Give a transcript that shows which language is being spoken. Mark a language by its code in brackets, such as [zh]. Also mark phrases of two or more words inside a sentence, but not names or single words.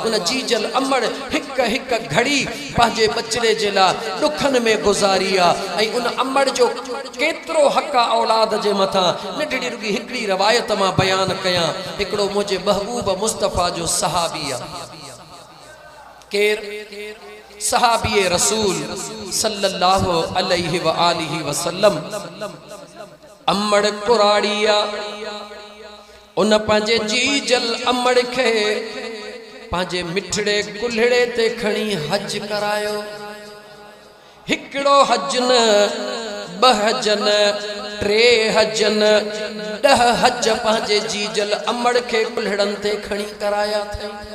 [sd] उन जीजल अमड़ हिक हिक घड़ी पंहिंजे बचिड़े जे लाइ ॾुखनि में गुज़ारी आहे। ऐं उन अमड़ जो केतिरो हक़ औलाद जे मथां नंढड़ी रुॻी हिकिड़ी रवायत मां बयानु कयां। हिकिड़ो मुंहिंजे महबूब मुस्तफ़ा जो सहाबी आहे, केरु सहाबी [ar] رسول صلى الله عليه وآله وسلم, [sd] अमड़ कुराड़िया। उन पंहिंजे जीजल अमड़ खे पंहिंजे मिठड़े कुल्हड़े ते खणी हज करायो। हिकिड़ो हज न, ॿ हज न, 3 हज न, 10 हज पंहिंजे जीजल अमड़ खे कुल्हड़नि ते खणी कराया अथई।